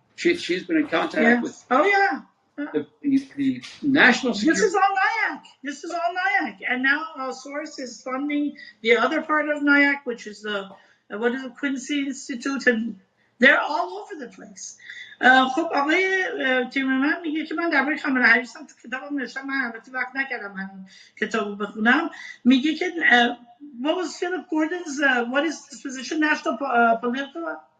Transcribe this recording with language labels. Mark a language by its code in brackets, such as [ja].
[en] She's been in contact with. Oh yeah. The national security. This is all NIAC. And now our source is funding the other part of NIAC, which is the Quincy Institute, and they're all over the place. [fa] خب آقای تیمرمن میگه که من درباره کاملا هریسم تو کتابم نوشتم، من البته وقت نکردم من کتابو بخونم. میگه که [en] what was Philip Gordon's what is his position, national political?